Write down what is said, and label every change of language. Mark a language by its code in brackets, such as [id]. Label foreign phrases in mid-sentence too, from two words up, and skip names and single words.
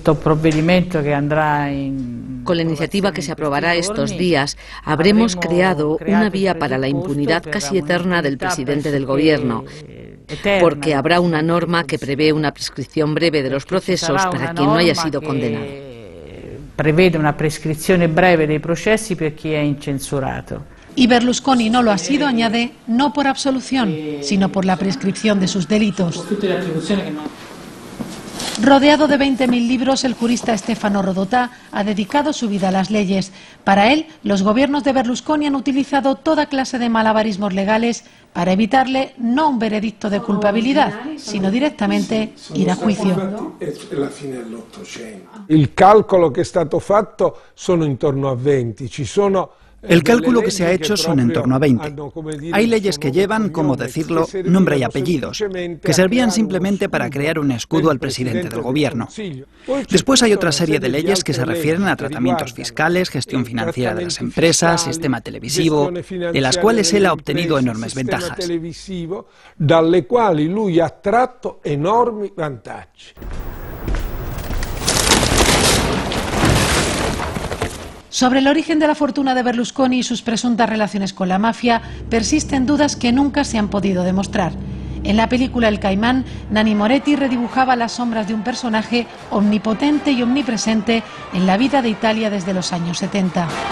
[es] la iniciativa que se aprobará estos días, habremos creado una vía para la impunidad casi eterna del presidente del gobierno, porque habrá una norma que prevé una prescripción breve de los procesos para quien no haya sido condenado. [it] Prevede una prescrizione breve dei processi per chi è incensurato. [es] Y Berlusconi no lo ha sido, añade, no por absolución, sino por la prescripción de sus delitos. Rodeado de 20.000 libros, el jurista Stefano Rodotà ha dedicado su vida a las leyes. Para él, los gobiernos de Berlusconi han utilizado toda clase de malabarismos legales para evitarle no un veredicto de culpabilidad, sino directamente ir a juicio. [it] Il calcolo che è stato fatto sono intorno a 20, ci sono... [es] El cálculo que se ha hecho son en torno a 20. Hay leyes que llevan, como decirlo, nombre y apellidos, que servían simplemente para crear un escudo al presidente del gobierno. Después hay otra serie de leyes que se refieren a tratamientos fiscales, gestión financiera de las empresas, sistema televisivo, de las cuales él ha obtenido enormes ventajas. [it] Dalle quali lui ha tratto enormi vantaggi. [es] Sobre el origen de la fortuna de Berlusconi y sus presuntas relaciones con la mafia, persisten dudas que nunca se han podido demostrar. En la película El Caimán, Nanni Moretti redibujaba las sombras de un personaje omnipotente y omnipresente en la vida de Italia desde los años 70.